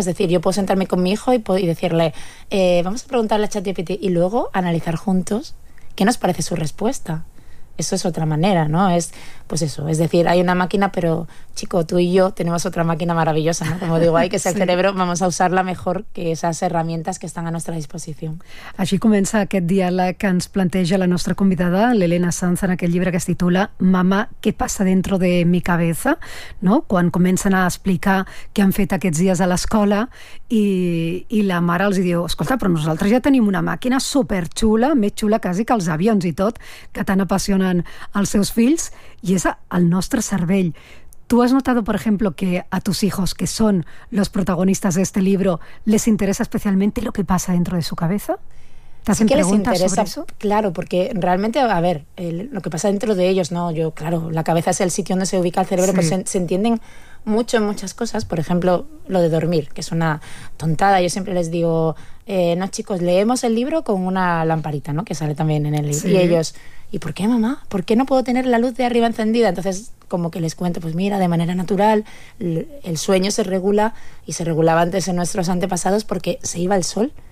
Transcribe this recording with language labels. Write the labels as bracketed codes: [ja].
[es] Es decir, yo puedo sentarme con mi hijo y decirle vamos a preguntarle a ChatGPT y luego analizar juntos qué nos parece su respuesta. Eso es otra manera, ¿no? Es, pues eso, es decir, hay una máquina, pero chico, tú y yo tenemos otra máquina maravillosa, ¿no? Como digo, hay que ser el cerebro, vamos a usarla mejor que esas herramientas que están a nuestra disposición. [ca] Així comença aquest diàleg que ens planteja la nostra convidada, l'Helena Sanz, en aquest llibre que es titula Mama, què passa [es] dentro de mi cabeza, [ca] no? Quan comencen a explicar què han fet aquests dies a l'escola i la mare els diu, escolta, però nosaltres ja tenim una màquina superxula, més xula quasi que els avions i tot, que tant apassionen els seus fills, i és el nostre cervell. [es] ¿Tú has notado, por ejemplo, que a tus hijos, que son los protagonistas de este libro, les interesa especialmente lo que pasa dentro de su cabeza? Sí que les interesa, claro, porque realmente, a ver, lo que pasa dentro de ellos, no, yo, claro, la cabeza es el sitio donde se ubica el cerebro, sí. Pues se entienden mucho en muchas cosas, por ejemplo, lo de dormir, que es una tontada, yo siempre les digo, no, chicos, leemos el libro con una lamparita, ¿no?, que sale también en el libro, sí. Y ellos, ¿y por qué, mamá?, ¿por qué no puedo tener la luz de arriba encendida?, entonces, como que les cuento, pues mira, de manera natural, el sueño se regula, y se regulaba antes en nuestros antepasados, porque se iba el sol.